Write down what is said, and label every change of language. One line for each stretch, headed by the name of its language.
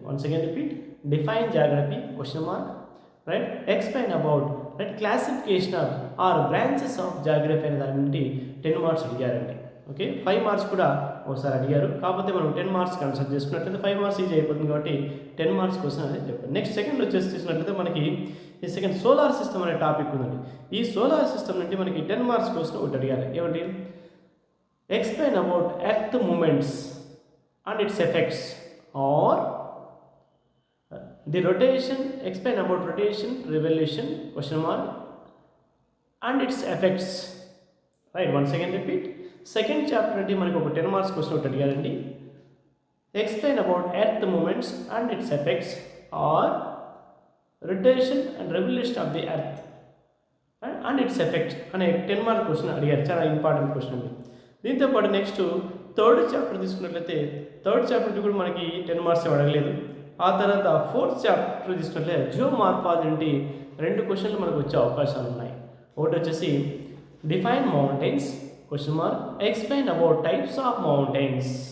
English: once again repeat, define geography question mark right, explain about right classification of or branches of geography
Telugu: అనే దాని నుండి 10 marks అడిగారండి. Okay, 5 marks కూడా ఒకసారి అడిగారు. కాకపోతే మనం 10 మార్క్స్ కన్సిడర్ చేసుకున్నట్లయితే 5 మార్క్స్ ఈజీ అయిపోతుంది కాబట్టి 10 మార్క్స్ క్వశ్చన్ అనేది చెప్పారు. నెక్స్ట్ సెకండ్ వచ్చేసి చూసినట్లయితే మనకి ఈ సెకండ్ సోలార్ సిస్టమ్ అనే టాపిక్ ఉందండి. ఈ సోలార్ సిస్టమ్ నుండి మనకి 10 మార్క్స్ క్వశ్చన్ ఒకటి అడిగారు. ఏమంటే
English: explain about earth movements and its effects, or the rotation, explain about rotation, revolution question mark and its effects, right? Once again repeat, second chapter
Telugu: అంటే మనకు ఒక 10 మార్క్స్ క్వశ్చన్ ఒకటి అడిగారండి.
English: explain about earth movements and its effects, or rotation and revolution of the earth and its effect
Telugu: అనే 10 mark question అడిగారు. చాలా important question అండి. దీంతో పాటు నెక్స్ట్ థర్డ్ చాప్టర్ తీసుకున్నట్లయితే థర్డ్ చాప్టర్ కూడా మనకి 10 మార్క్స్ అడగలేదు. ఆ తర్వాత ఫోర్త్ చాప్టర్ తీసుకున్నట్లయితే జియోమార్ఫాలజీ నుండి 2 క్వశ్చన్లు మనకు వచ్చే అవకాశాలు ఉన్నాయి. ఒకటి వచ్చేసి
English: Define mountains question mark, explain about types of mountains.